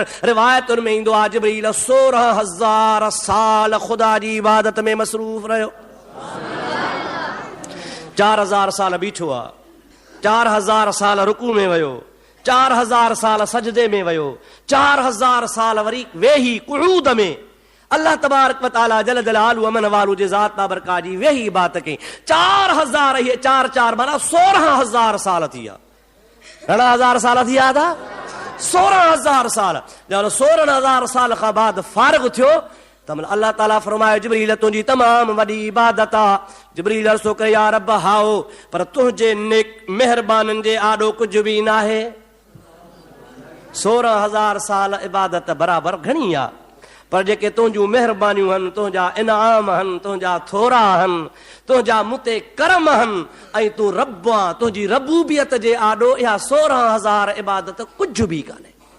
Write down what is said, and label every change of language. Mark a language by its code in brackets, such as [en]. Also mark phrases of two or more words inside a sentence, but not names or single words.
[sd] रिवायतुनि में ईंदो आहे, जिब्रील 16000 साल ख़ुदा जी इबादत में मसरूफ़ रहियो। 4000 साल बीठो आहे, 4000 साल रुकू में वियो, 4000 साल सजदे में वियो, 4000 साल वरी वेही कुऊद में [ar] الله تبارك وتعالى جل جلاله عم نواله [sd] जे ज़ात बाबरकात जी वेही इबादत कई। 4000 ये 4 माना 16000 साल थी विया। घणा हज़ार साल थी विया था? 16000 साल। जब 16000 साल खां बाद फारिग थियो त अल्लाह ताला फरमायो, जिब्रील तुंहिंजी तमाम वॾी इबादत आहे। जिब्रील अर्ज़ो करे, [ar] يا رب [sd] हाओ, पर तुंहिंजे नेक महिरबाननि जे आॾो कुझु बि न आहे। 16000 साल इबादत बराबर घणी आहे, पर जेके तुंहिंजूं महिरबानियूं आहिनि, तुंहिंजा इनाम आहिनि, तुंहिंजा थोरा आहिनि, तुंहिंजा मूं ते करम आहिनि, ऐं तूं रब आहे, तुंहिंजी रबूबियत जे आॾो इहा 16000 इबादत कुझु बि कान्हे।